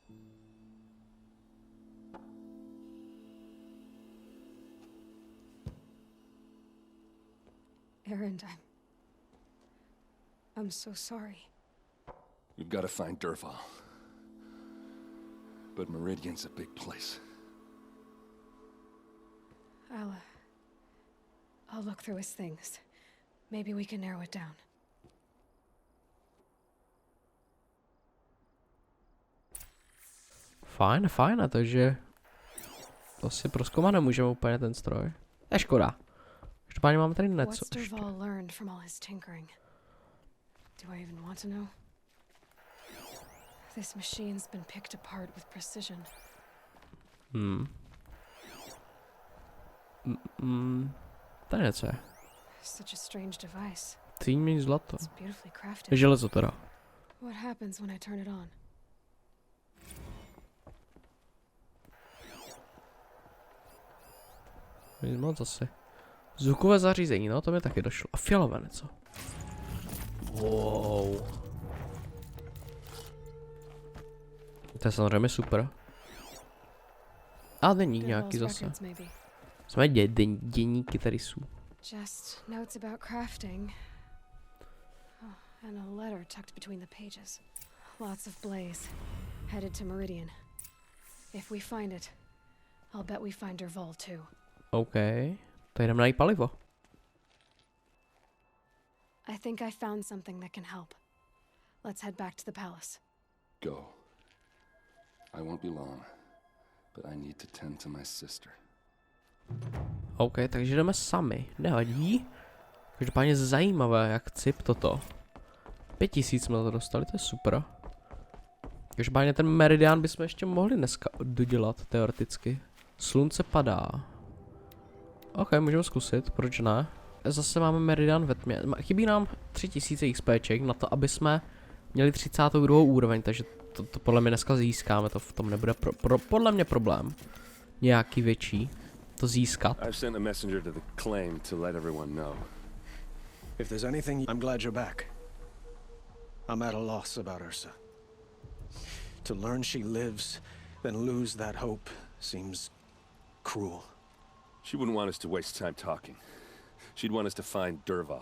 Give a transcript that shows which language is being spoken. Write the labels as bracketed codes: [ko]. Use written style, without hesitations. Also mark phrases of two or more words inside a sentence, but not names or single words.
[en] Erend, I'm so sorry. We've got to find Derval. But Meridian's a big place. I'll look through his things. Maybe we can narrow it down. [cs] Fajn, fajn, takže to si prozkoumat nemůžeme úplně ten stroj. Je škoda. Každopádně máme tady něco [en] What's [cs] ještě. [en] Derval learned from all his tinkering? Do I even want to know? This machine's been picked apart with precision. [cs] To je něco je. [en] Such a strange device. [cs] Cíň zlato. [en] It's beautifully crafted. [cs] Železo teda. [en] What happens when I turn it on? [cs] Nic moc asi. Zvukové zařízení, no to mi taky došlo. A fialové něco. Wow. To je samozřejmě super. A deník nějaký zase. Jsme deníky tady jsou. [en] Just notes about crafting. Oh, and a letter tucked between the pages. Lots of blaze. Headed to Meridian. If we find it, I'll bet we find Derval too. [cs] OK. To jdeme najít palivo. [en] I think I found something that can help. Let's head back to the palace. Go. I won't be long, but I need to tend to my sister. [cs] OK, takže jdeme sami. Nevadí. Každopádně zajímavé, jak cip toto. 5000 jsme to dostali, to je super. Každopádně ten meridian bychom ještě mohli dneska dodělat, teoreticky. Slunce padá. OK, můžeme zkusit, proč ne? Zase máme meridian ve tmě. Chybí nám 3000 XPček na to, aby jsme měli 32. úroveň, takže to podle mě dneska získáme, to v tom nebude podle mě problém. Nějaký větší. To získat. [en] I've sent a messenger to the claim to let everyone know. If there's anything, I'm glad you're back. I'm at a loss about Ersa. To learn she lives, then lose that hope seems cruel. She wouldn't want us to waste time talking. She'd want us to find Derval.